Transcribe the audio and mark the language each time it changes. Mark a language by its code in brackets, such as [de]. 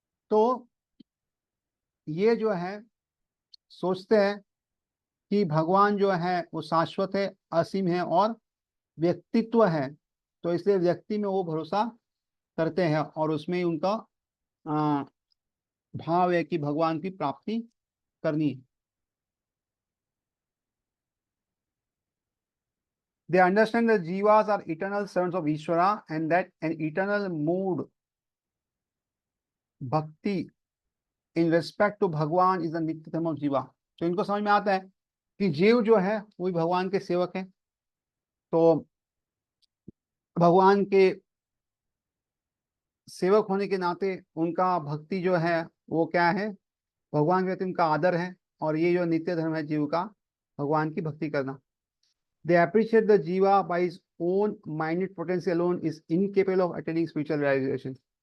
[hi] तो ये जो है सोचते हैं कि भगवान जो है वो शाश्वत है, असीम है और व्यक्तित्व है। तो इसलिए व्यक्ति में वो भरोसा करते हैं, और उसमें ही उनका अ, भाव है कि भगवान की प्राप्ति करनी है। [en] They understand that jivas are eternal servants of Ishvara and that an eternal mood bhakti in respect to Bhagwan is the nitya dharma of jiva. [hi] तो इनको समझ में आता है कि जीव जो है वही भगवान के सेवक है। तो भगवान के सेवक होने के नाते उनका भक्ति जो है वो क्या है, भगवान के प्रति उनका आदर है। और ये जो नित्य धर्म है जीव का, भगवान की भक्ति करना। [en] They appreciate the jiva by his own minded potential alone is incapable of attaining spiritual realisation.